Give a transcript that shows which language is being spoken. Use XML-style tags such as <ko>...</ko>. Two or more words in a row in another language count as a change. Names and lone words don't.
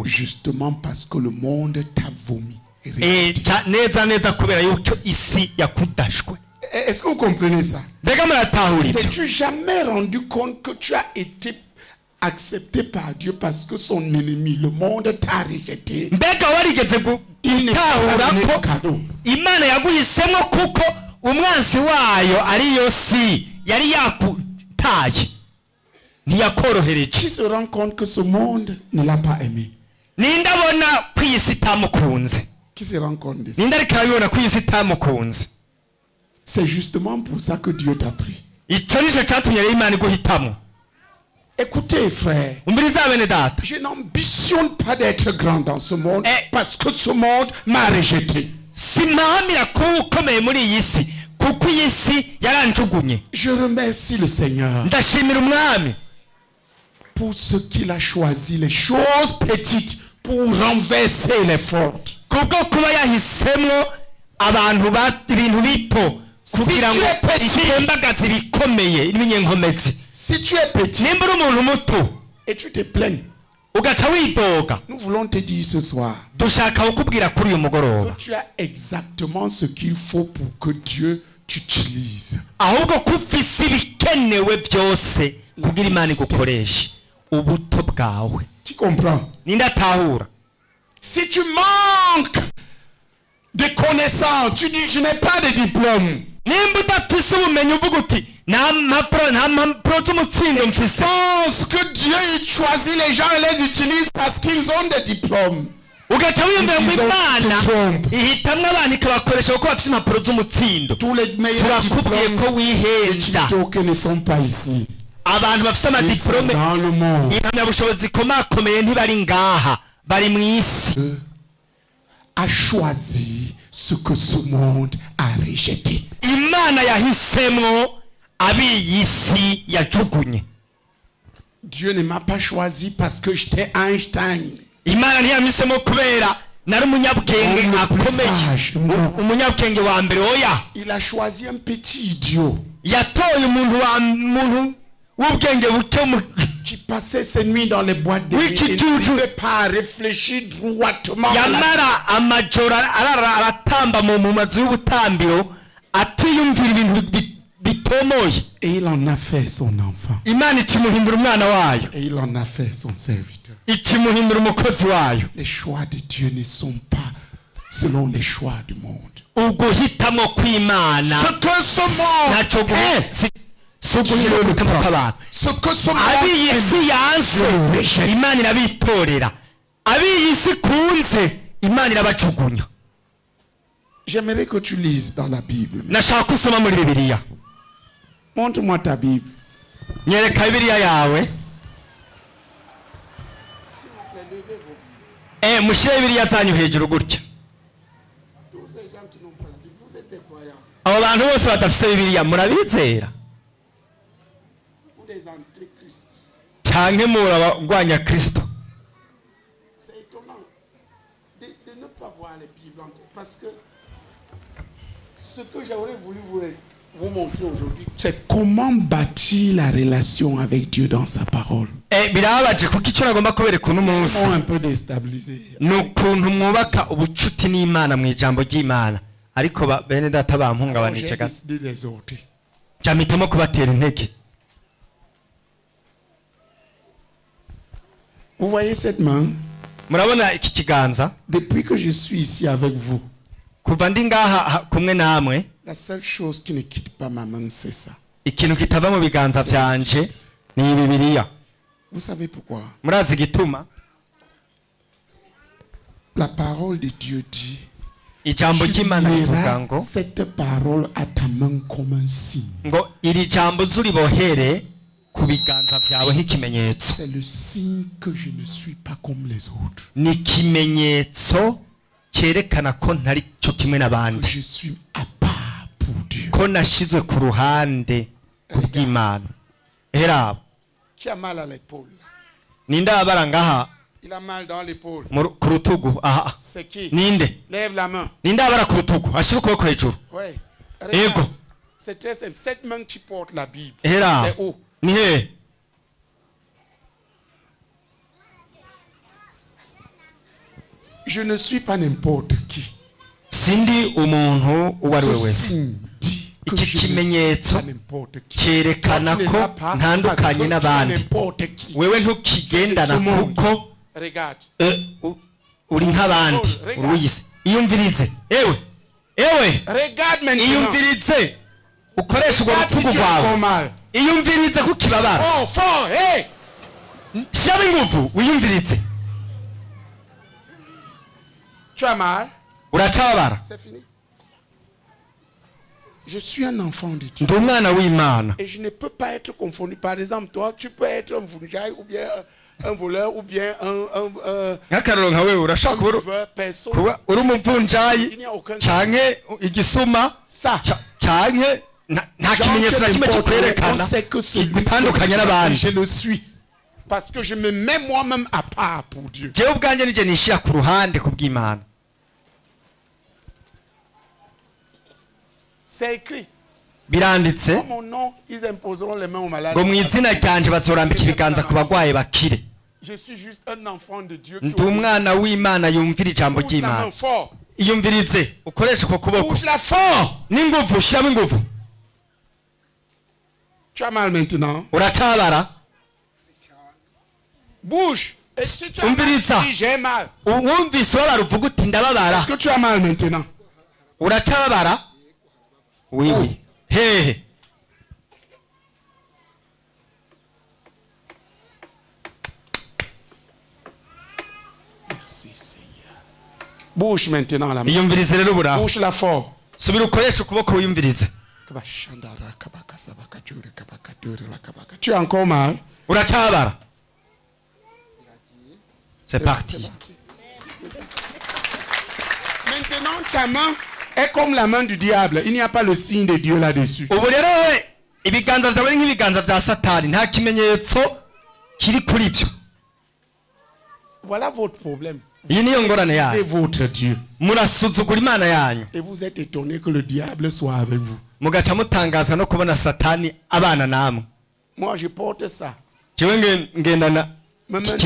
<fr>Justement parce que le monde t'a vomi. et rejeté.</fr> <rn>neza neza kubera yuko isi yakudashwe.</rn> <fr>Est-ce que vous comprenez ça?</fr> <rn>Mbega muratahura ibyo?</rn> <fr>T'es-tu jamais rendu compte que tu as été accepté par Dieu parce que son ennemi, le monde, t'a rejeté?</fr> <rn>Mbega warigeze</rn> <fr>Il n'est pas</fr> <rn>gutahura</rn> <fr>donné</fr> <rn>ko</rn> <fr>de cadeau.</fr> <rn>Imana yaguhisemo kuko umwansi wayo ariyo si yari yakutaye ntiyakorohereje?</rn> <fr>Qui se rend compte que ce monde ne l'a pas aimé?</fr> <rn>Ninde abona ko iyi si itamukunze?</rn> <fr>Qui se rend compte de ça?</fr> <rn>Ninde ariko arabibona ko iyi si itamukunze?</rn> <fr>C'est justement pour ça que Dieu t'a pris.</fr> <rn>Icyo nicyo cyatumye rero Imana iguhitamo.</rn> <fr>Écoutez, frère,</fr> <rn>Umviriza bene data,</rn> <fr>je n'ambitionne pas d'être grand dans ce monde Eh. parce que ce monde m'a rejeté.</fr> <rn>simpahamira kuba ukomeye muri iyi si kuko iyi si yaranjugunye.</rn> <fr>Je remercie le Seigneur</fr> <rn>Ndashimira umwami</rn> <fr>pour ce qu'il a choisi, les choses petites pour renverser les fortes.</fr> <rn>kubwo kuba yahisemwo abantu ibintu bito kugira ngo itembagaze ibikomeye n'ibinyenkomezi.</rn> <fr>Si tu es petit</fr> <rn>nimba uri umuntu muto</rn> <fr>et tu te plains,</fr> <rn>ugaca widoga,</rn> <fr>nous voulons te dire ce soir</fr> <rn>dushaka kukubwira kuri uyu mugoroba</rn> <fr>que tu as exactement ce qu'il faut pour que Dieu t'utilise.</fr> <rn>ahubwo ko ufise ibikenewe byose kugira Imana igukoreshe ubuto bwawe.</rn> <fr>Tu comprends?</fr> <rn>Ninde atahura?</rn> <fr>Si tu manques de connaissances, tu dis je n'ai pas de diplôme.</fr> <rn>nimba udafise ubumenyi uvuga uti nta mpapuro z'umutsindo mfise.</rn> <fr>Pense que Dieu il choisit les gens et les utilise parce qu'ils ont des diplômes.</fr> <rn>ugaca wiyumvira ngo Imana ihitamwo abantu ikabakoresha kuko bafise impapuro z'umutsindo.</rn> <fr>Tous les meilleurs</fr> <rn>turakubwiye ko wihenda.</rn> <fr>diplômes ne sont pas ici.</fr> <rn>abantu bafise amadiplome</rn> <fr>Dans le monde.</fr> <rn>impamyabushobozi ikomakomeye ntibari ngaha, bari mu isi.</rn> <fr>A choisi ce que ce monde a rejeté.</fr> <rn>Imana yahisemwo ab'iyi si yajugunye.</rn> <fr>Dieu ne m'a pas choisi parce que j'étais Einstein.</fr> <rn>Imana ntiyamisemo kubera nari umunyabwenge akomeye, umunyabwenge wa mbere. oya,</rn> <fr>Il a choisi un petit idiot</fr> <rn>yatoye umuntu w'ubwenge buke</rn> <fr>qui passait ses nuits dans les boîtes de nuit et n'arrivait pas à réfléchir droitement.</fr> <rn>yamara amajoro aratamba mu mazu y'ubutambiro atiyumvira ibintu bitomoye.</rn> <fr>Et il en a fait son enfant.</fr> <rn>Imana ikimuhindura umwana wayo,</rn> <fr>Et il en a fait son serviteur.</fr> <rn>ikimuhindura umukozi wayo.</rn> <fr>Les choix de Dieu ne sont pas selon les choix du monde.</fr> <rn>uguhitamwo kw'Imana</rn> <fr>Ce que ce monde</fr> <rn>ntacyo si uguhindura uguhitamwo kw'abantu.</rn> <fr>ce que ce</fr> <rn>ab'iyi</rn> <fr>monde</fr> <rn>si yanse Imana irabitorera, ab'iyi si kunze Imana irabajugunya.</rn> <fr>J'aimerais que tu lises dans la Bible.</fr> <rn>nashaka usoma muri Bibiliya.</rn> <fr>Montre-moi ta Bible.</fr> <rn>nyereka Bibiliya yawe. mushyire Bibiliya zanyu hejuru gutya. abo bantu bose badafite Bibiliya murabizera canke murabagwanya Kristo?</rn> <fr>C'est étonnant de ne pas voir les Bibles parce que ce que j'aurais voulu vous montrer aujourd'hui, c'est comment bâtir la relation avec Dieu dans sa parole.</fr> <rn>birababaje kuko icyo nagomba kubereka uno munsi</rn> <fr>Un peu déstabilisé.</fr> <rn>ni ukuntu mwubaka ubucuti n'Imana mu ijambo ry'Imana, ariko bene data bampungabanice gato jamitamo kubatera intege.</rn> <fr>Vous voyez cette main?</fr> <rn>murabona iki kiganza?</rn> <fr>Depuis que je suis ici avec vous,</fr> <rn>kuva ndi ngaha kumwe namwe,</rn> <fr>la seule chose qui ne quitte pas ma main, c'est ça.</fr> <rn>ikintu kitava mu biganza byanje ni Bibiliya.</rn> <fr>Vous savez pourquoi?</fr> <rn>murazi igituma?</rn> <fr>La parole de Dieu dit,</fr> <rn>ijambo ry'Imana rivuga ngo</rn> <fr>cette parole à ta main comme un signe.</fr> <rn>ngo iri jambo zuribohere ku biganza byawe nk'ikimenyetso.</rn> <fr>C'est le signe que je ne suis pas comme les autres.</fr> <rn>ni ikimenyetso cyerekana ko ntari cyo kimwe n'abandi,</rn> <fr>Je suis à part pour Dieu.</fr> <rn>ko nashizwe ku ruhande kubw'Imana. Era</rn> <fr>Qui a mal à l'épaule?</fr> <rn>ninde abara ngaha</rn> <fr>Il a mal dans l'épaule.</fr> <rn>ku rutugu? aha,</rn> <fr>C'est qui?</fr> <rn>ninde</rn> <fr>Lève la main.</fr> <rn>ninde abara ku rutugu ashira ukuboko hejuru?</rn> <fr>Ouais.</fr> <rn>Ego.</rn> <fr>Regarde. C'est très simple. Cette main qui porte la Bible,</fr> <rn>Era</rn> <fr>c'est où?</fr> <rn>ni he?</rn> <fr>Je ne suis pas n'importe qui.</fr> <rn>sindi umuntu uwo ari we</rn> <fr>Ce</fr> <rn>wese.</rn> <fr>signe dit que</fr> <rn>Iki</rn> <fr>je ne suis</fr> <rn>kimenyetso</rn> <fr>pas n'importe qui.</fr> <rn>cyerekana</rn> <fr>Toi, tu</fr> <rn>ko</rn> <fr>ne l'as pas</fr> <rn>ntandukanye</rn> <fr>parce que tu es</fr> <rn>n'abandi.</rn> <fr>n'importe qui.</fr> <rn>wewe ntukigendana kuko</rn> <fr>Regarde.</fr> <rn>uri nk'abandi, uri w'isi. iyumvirize ewe</rn> <fr>Regarde maintenant.</fr> <rn>iyumvirize ukoresha urwo</rn> <fr>Regarde si</fr> <rn>rutugu</rn> <fr>tu as</fr> <rn>rwawe.</rn> <fr>mal.</fr> <rn>iyumvirize ko ukibabara.</rn> <fr>Oh, fort, hey!</fr> <rn>shyiramo ingufu wiyumvirize.</rn> <fr>Tu as mal?</fr> <rn>uracababara?</rn> <fr>C'est fini. Je suis un enfant de Dieu.</fr> <rn>ndi umwana w'Imana,</rn> <fr>Et je ne peux pas être confondu. Par exemple, toi, tu peux être un vunjaï ou bien un voleur ou bien</fr> <rn>nk'akaroro nka wewe urashaka</rn> <fr>personne.</fr> <rn>kuba uri umuvunjayi canke igisuma</rn> <fr>Ça.</fr> <rn>canke nta kimenyetso na kimwe kikwerekana gutandukanye n'abandi.</rn> <fr>Je le suis. Parce que je me mets moi-même à part pour Dieu.</fr> <rn>jewe ubwanjye nije nishira ku ruhande kubw'Imana.</rn> <fr>C'est écrit.</fr> <rn>biranditse</rn> <fr>Dans mon nom, ils imposeront les mains aux malades.</fr> <rn>ngo mu izina ryanje bazorambika ibiganza ku bagwayi bakire.</rn> <fr>Je suis juste un enfant de Dieu.</fr> <rn>Ndi umwana w'Imana yumvira ijambo ry'Imana. Iyumvirize ukoresha uko kuboko n'inguvu, shyiramo inguvu.</rn> <fr>Tu as mal maintenant.</fr> <rn>Uracabara.</rn> <fr>Bouge. Et si tu as mal, dis, j'ai mal.</fr> <rn>Wumvise wabara uvuga uti ndababara.</rn> <fr>Est-ce que tu as mal maintenant?</fr> <rn>Uracabara?</rn> <fr>Oui, oui.</fr> <rn>Hehe.</rn> <fr>Merci Seigneur. Bouge maintenant la main.</fr> <rn>Iyumvirize rero buraho.</rn> <fr>Bouge la fort.</fr> <rn>Subira ukoresha ukuboko wiyumvirize.</rn> <fr>Tu as encore mal?</fr> <rn>Uracabara?</rn> <fr>C'est parti. Maintenant, ta main est comme la main du diable. Il n'y a pas le signe de Dieu là-dessus.</fr> <rn>Ubu rero we ibiganza byawe nk'ibiganza bya Satani, nta kimenyetso kiri kuri byo.</rn> <fr>Voilà votre problème.</fr> <rn>Iyi niyo ngorane</rn> <fr>C'est</fr> <rn>yanyu.</rn> <fr>votre Dieu.</fr> <rn>Murasuzugura Imana yanyu.</rn> <fr>Et vous êtes étonné que le diable soit avec vous.</fr> <rn>Mugaca mutangazwa no kubona Satani abana namwe.</rn> <fr>Moi, je porte ça.</fr> <rn>Jewe ngendana</rn> <fr>Même un</fr>